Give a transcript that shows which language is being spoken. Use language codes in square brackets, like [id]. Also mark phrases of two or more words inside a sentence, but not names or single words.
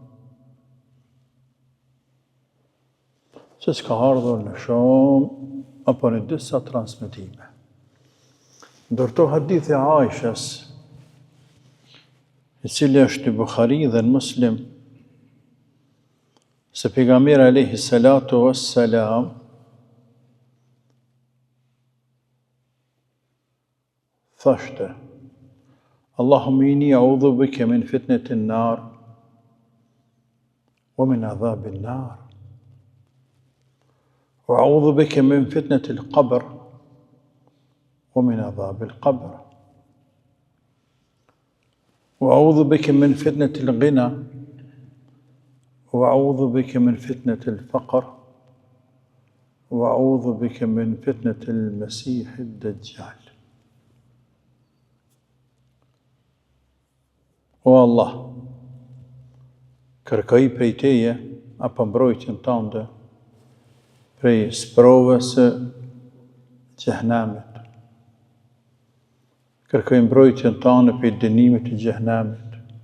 [sq] Që ka ardhur në shumë apo në disa transmetime. Ndërto hadithi Aishës, i cili është në Bukhari dhe në Muslim, se pejgamberi [ar] عليه الصلاة والسلام [sq] thashte: [ar] اللهم إني أعوذ بك من فتنة النار ومن عذاب النار وأعوذ بك من فتنة القبر ومن عذاب القبر وأعوذ بك من فتنة الغنى وأعوذ بك من فتنة الفقر وأعوذ بك من فتنة المسيح الدجال. [sq] O Allah, kërkoj prej teje apo mbrojtjen tënde prej sprovës së xhehenamit. Kërkoj mbrojtjen tënde prej dënimit të xhehenamit.